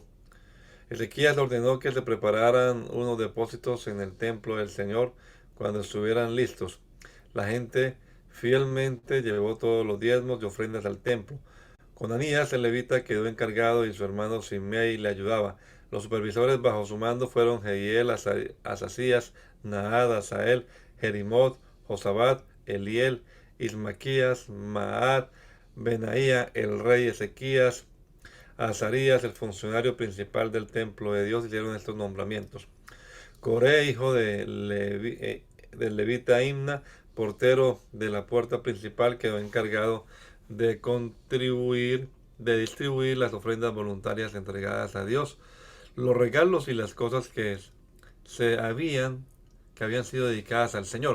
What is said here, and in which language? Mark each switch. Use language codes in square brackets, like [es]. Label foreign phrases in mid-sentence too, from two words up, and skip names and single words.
[es] Ezequías ordenó que se prepararan unos depósitos en el templo del Señor cuando estuvieran listos. La gente fielmente llevó todos los diezmos y ofrendas al templo. Conanías, el levita, quedó encargado y su hermano Simei le ayudaba. Los supervisores bajo su mando fueron Jehiel, Asasías, Naad, Asael, Jerimot, Josabat, Eliel, Ismaquías, Maat, Benaía, el rey Ezequías, Azarías, el funcionario principal del templo de Dios, hicieron estos nombramientos. Coré, hijo de del levita Imna, portero de la puerta principal, quedó encargado de contribuir, de distribuir las ofrendas voluntarias entregadas a Dios, los regalos y las cosas se habían, que habían sido dedicadas al Señor.